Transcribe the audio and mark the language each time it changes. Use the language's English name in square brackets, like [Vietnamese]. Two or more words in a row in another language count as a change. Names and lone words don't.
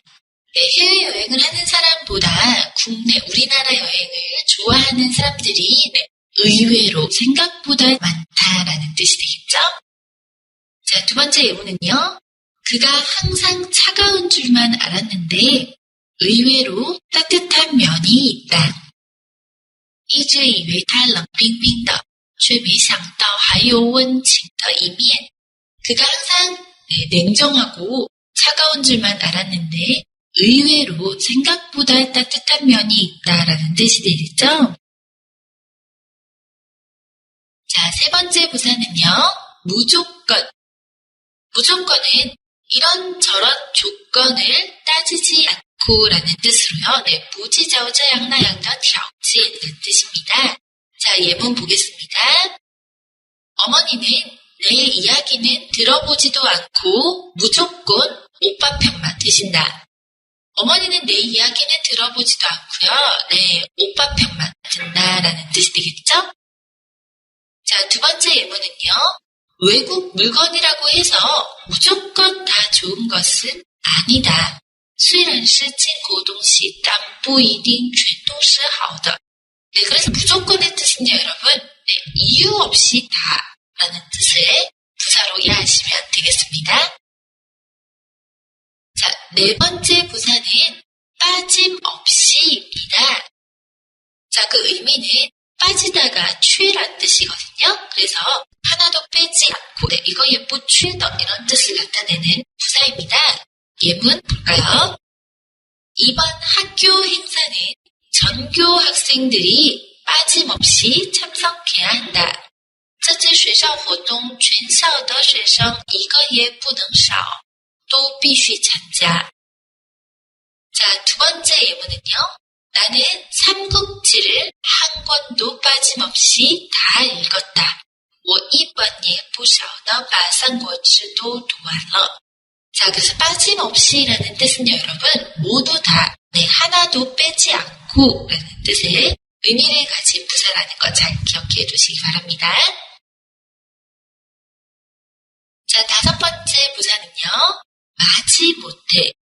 [Korean] 해외여행을 하는 사람보다 국내, 우리나라 여행을 좋아하는 사람들이 의외로 생각보다 많다라는 뜻이 되겠죠? 자, 두 번째 예문은요. 그가 항상 차가운 줄만 알았는데 의외로 따뜻한 면이 있다. [Chinese] 一直以为他冷冰冰的却没想到还有温情的一面. [Korean] 그가 항상 냉정하고 차가운 줄만 알았는데 의외로 생각보다 따뜻한 면이 있다라는 뜻이 되겠죠? 자, 세 번째 부사는요. 무조건. 무조건은 이런저런 조건을 따지지 않고 라는 뜻으로요. [Chinese] 不计较这样那样的条件 [Korean] 는 뜻입니다. 자, 예문 보겠습니다. 어머니는 내 이야기는 들어보지도 않고 무조건 오빠 편만 드신다. 어머니는 내 이야기는 들어보지도 않고요. 오빠 편만 든다라는 뜻이 되겠죠? 자, 두 번째 예문은요. 외국 물건이라고 해서 무조건 다 좋은 것은 아니다. [Chinese] 虽然是进口东西但不一定全都是好的. [Korean] 그래서 무조건의 뜻은요, 여러분. 이유 없이 다라는 뜻의 부사로 이해하시면 되겠습니다. 자, 네 번째 부사는 빠짐없이입니다. 자, 그 의미는 빠지다가 취란 뜻이거든요. 그래서 하나도 빼지 않고 이거에 뿌취더 이런 뜻을 나타내는 부사입니다. 예문 볼까요? 이번 학교 행사는 전교 학생들이 빠짐없이 참석해야 한다. [Chinese] 这次学校活动全校的学生一个也不能少都必须参加. [Korean] 자, 두 번째 예문은요. 나는 삼국지를 한 권도 빠짐없이 다 읽었다. [Chinese] 我一本也不少地把三国志都读完了. [Korean] 자, 그래서 빠짐없이라는 뜻은요, 여러분, 모두 다, 하나도 빼지 않고 라는 뜻의 의미를 가진 부사라는 거 잘 기억해 두시기 바랍니다. 자, 5번째 부사는요, 마지못해.